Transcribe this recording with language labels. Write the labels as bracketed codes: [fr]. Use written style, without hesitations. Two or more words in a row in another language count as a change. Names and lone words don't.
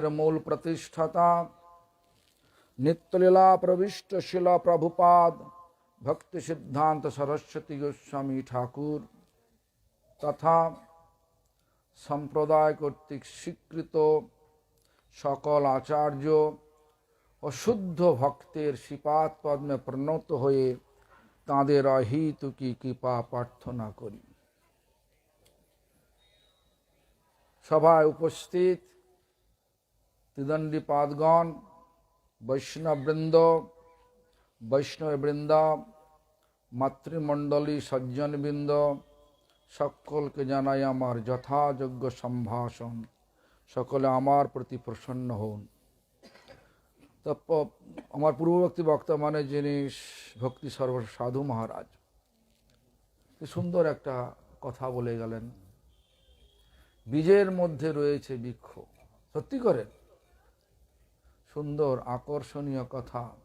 [bn] মূল প্রতিষ্ঠাতা নিত্যলীলা প্রবিষ্ট শিলা প্রভুপাদ ভক্তি সিদ্ধান্ত সরস্বতী গোস্বামী ঠাকুর তথা সম্প্রদায় কর্তৃক স্বীকৃত সকল আচার্য ও শুদ্ধ ভক্তের শ্রীপাদ পদ্মে প্রণত হয়ে তাদের অহৈতুকী কৃপা প্রার্থনা করি। সভায় উপস্থিত ত্রিদণ্ডী পাদগণ বৈষ্ণব বৃন্দ মাতৃমণ্ডলী সজ্জন বৃন্দ সকল কে জানাই আমার যথাযোগ্য সম্ভাষণ সকলে আমার প্রতি প্রসন্ন হন। আমার পূর্ববর্তী বক্তা মানে যিনি ভক্তি সর্ব সাধু মহারাজ কি সুন্দর একটা কথা বলে গেলেন। বীজের মধ্যে রয়েছে বৃক্ষ, সত্যি করে সুন্দর আকর্ষণীয় কথা।